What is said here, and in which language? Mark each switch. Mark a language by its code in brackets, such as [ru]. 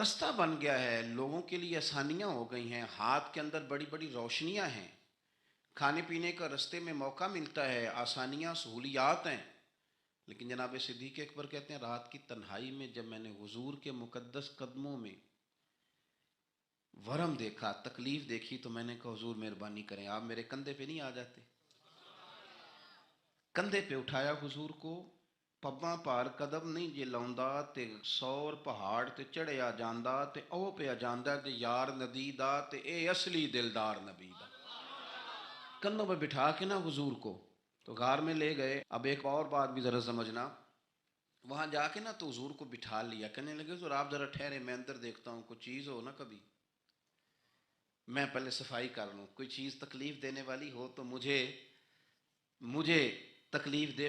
[ur] رستہ بن گیا ہے، لوگوں کے لیے آسانیاں ہو گئی ہیں، ہاتھ کے اندر بڑی بڑی روشنیاں ہیں، کھانے پینے کا رستے میں موقع ملتا ہے، آسانیاں، سہولیات ہیں. لیکن جناب صدیق اکبر کہتے ہیں رات کی تنہائی میں جب میں نے حضور کے مقدس قدموں میں ورم دیکھا، تکلیف دیکھی، تو میں نے کہا حضور مہربانی کریں، آپ میرے کندھے پہ نہیں آ جاتے. کندھے پہ اٹھایا حضور کو. [pa] پباں پار قدم نہیں جے لاؤندا تے 100 پہاڑ تے چڑھیا جاندا تے او پہ جاندا تے یار نبی دا تے اے اصلی دلدار نبی دا. [ur] کندھوں پہ بٹھا کے نا حضور کو تو غار میں لے گئے. اب ایک اور بات بھی ذرا سمجھنا، وہاں جا کے نا تو حضور کو بٹھا لیا. کہنے لگے حضور آپ ذرا ٹھہرے، میں اندر دیکھتا ہوں، کوئی چیز ہو نا کبھی، میں پہلے صفائی کر لوں، کوئی چیز تکلیف دینے والی ہو تو مجھے تکلیف دے.